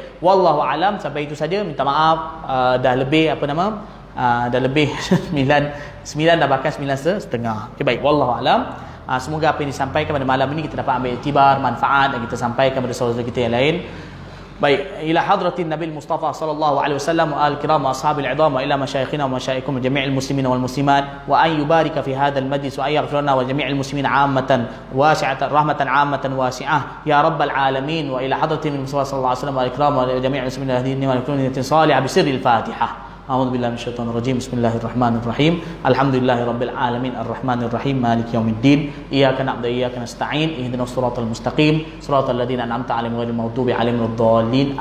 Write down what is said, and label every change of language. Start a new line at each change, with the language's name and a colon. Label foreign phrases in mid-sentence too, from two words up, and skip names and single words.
Arabic: والله أعلم,
Malay: sampai itu saja. Minta maaf dah lebih dah lebih 9 dah bahkan 9:30. Okey, baik.
Arabic: والله أعلم.
Malay: Semoga apa yang disampaikan pada malam ini kita dapat ambil iktibar, manfaat, dan kita sampaikan kepada saudara kita yang lain. Baik,
Arabic: إلى حضرة النبي المصطفى صلى الله عليه وسلم والكرام وأصحاب العظام وإلى مشايخنا ومشايخكم جميع المسلمين والمسلمات وأن يبارك في هذا المجلس ويغفر لنا وجميع المسلمين عامة واسعة رحمة عامة واسعة يا رب العالمين وإلى حضرة المصطفى صلى الله عليه وسلم والكرام وجميع المسلمين هذه وكل صالحة بسر الفاتحة. أعوذ بالله من الشيطان الرجيم. بسم الله الرحمن الرحيم. الحمد لله رب العالمين الرحمن الرحيم مالك يوم الدين. إياك نعبد وإياك نستعين. اهدنا الصراط المستقيم. صراط الذين أنعمت عليهم غير المغضوب عليهم ولا الضالين.